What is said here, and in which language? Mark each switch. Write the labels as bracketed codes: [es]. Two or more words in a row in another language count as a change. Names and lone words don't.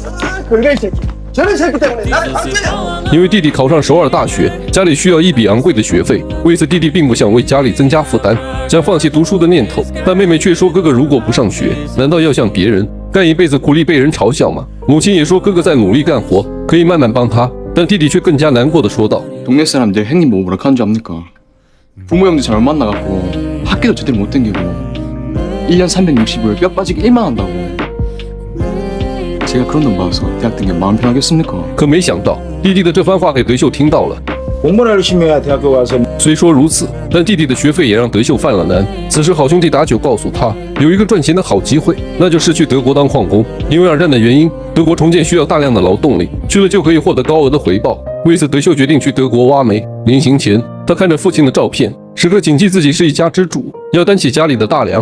[zh] 因为弟弟考上首尔大学，家里需要一笔昂贵的学费，为此弟弟并不想为家里增加负担，想放弃读书的念头。但妹妹却说，哥哥如果不上学，难道要像别人干一辈子苦力被人嘲笑吗？母亲也说，哥哥在努力干活，可以慢慢帮他。但弟弟却更加难过地说道： [ko] 동네 사람들 형님 뭐 뭐라 하는 줄 압니까? 부모 형도 잘못 만나갖고 학교도 제대로 못 댕기고 1년 365일 뼈 빠지게 일만 한다고. 제가 그런 돈 받아서 대학 댕겨 마음 편하겠습니까? [zh] 可没想到，弟弟的这番话给德秀听到了。 [ko] 공부나 열심히 해야 대학교 가서. [zh] 虽说如此，但弟弟的学费也让德秀犯了难。此时，好兄弟打酒告诉他，有一个赚钱的好机会，那就是去德国当矿工。因为二战的原因，德国重建需要大量的劳动力，去了就可以获得高额的回报。为此，德秀决定去德国挖煤。临行前，他看着父亲的照片，时刻谨记自己是一家之主，要担起家里的大梁。